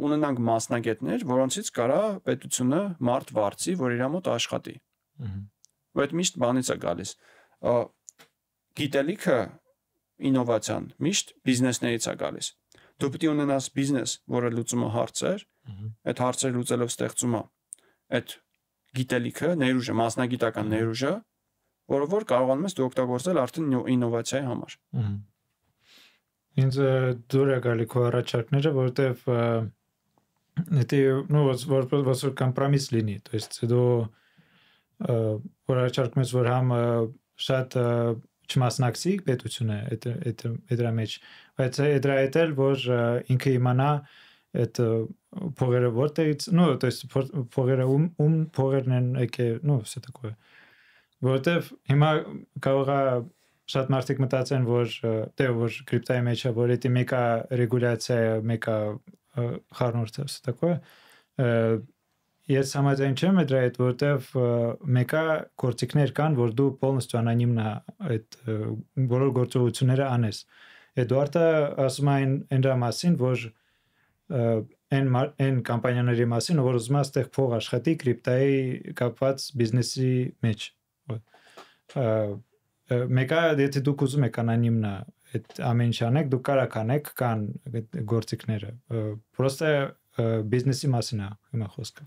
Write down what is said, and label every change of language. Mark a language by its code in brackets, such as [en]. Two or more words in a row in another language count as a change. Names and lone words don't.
[hy] ունենանք մասնագետներ, որոնցից կարա պետությունը մարդ վարձի, որ իր մոտ աշխատի։ Ու այդ միշտ բանից է գալիս։ Գիտելիքը, ինովացիան միշտ բիզնեսներից է գալիս։ Դու պետք է ունենաս բիզնես, որը լուծում է հարցեր, այդ հարցերը լուծելով ստեղծում է այդ գիտելիքը, ներուժը, մասնագիտական ներուժը, որը որ կարողանում ես դու օգտագործել արդեն ինովացիայի համար։ Ինձ դուր է գալի քո առաջարկները, որտեվ դա որպես կոմպրոմիս լինի, [ru] то есть [hy] դու որ առաջարկում ես, որ համ շատ չմասնակցի պետությունը դրա մեջ, բայց դրա հետ էլ որ ինքը իմանա այդ փողերը որտեղից, [ru] то есть փողերը [hy] փողերն են եկե, [ru] все такое, [hy] որտեվ հիմա կարող է շատ մարդիկ մտածեն, որ որ կրիպտոյի մեջ է, որ դա մեկը ռեգուլյացիա է, մեկը խառնուրդ է, [ru] все такое։ [hy] Ես համաձայն չեմ դրա հետ, որտեվ մեկը գործիքներ կան, որ դու полностью անոնիմն այդ բոլոր գործողությունները անես։ Էդուարդը ասում է այն մասին, որ այն կամպանիաների մասին, որ ուզում է այդտեղ փող աշխատի կրիպտոյի կապված բիզնեսի մեջ։ Մեկը եթե դուք ուզում եք անոնիմն այդ ամեն ինչ անեք, դուք կարող եք կան գործիքները։ Պրոստը բիզնեսի մասին է հիմա խոսքը։